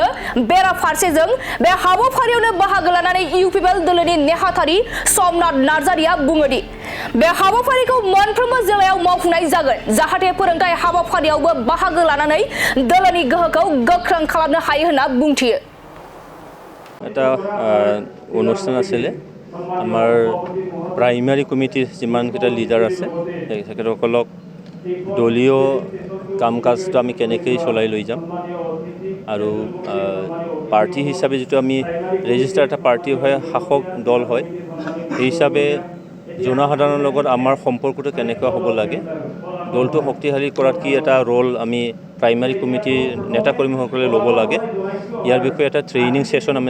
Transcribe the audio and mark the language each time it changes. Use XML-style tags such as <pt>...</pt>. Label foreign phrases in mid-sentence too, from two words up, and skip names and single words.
<brx>बेराफारसेजों बे हाबाफारियावनो बाहागो लानानै इउपिपिएल दोलोनि नेहाथारि समनाथ नार्जारिया बुङोदि बे हाबाफारिखौ मोनफ्रोमबो जिल्लायाव मावफुंनाय जागोन जाहाथे फोरोंथाय हाबाफारियावबो बाहागो लानानै दोलोनि गोहोखौ गोख्रों खालामनो हायो होनना बुंथियो।</brx> <as>এটা অনুষ্ঠান আছিলে আমাৰ প্ৰাইমাৰী কমিটিৰ যিমানকেইটা লিডাৰ আছে তেখেতসকলক দলীয় কাম কাজটো আমি কেনেকৈ চলাই লৈ যাম আৰু পাৰ্টি হিচাপে যিটো আমি ৰেজিষ্টাৰ এটা পাৰ্টি হয় শাসক দল হয় সেই হিচাপে জনসাধাৰণৰ লগত আমাৰ সম্পৰ্কটো কেনেকুৱা হ'ব লাগে দলটো শক্তিশালী কৰাত কি এটা ৰোল আমি প্ৰাইমাৰী কমিটিৰ নেতাকৰ্মীসকলে ল'ব লাগে ইয়াৰ বিষয়ে এটা ট্ৰেইনিং সেশন আমি</as>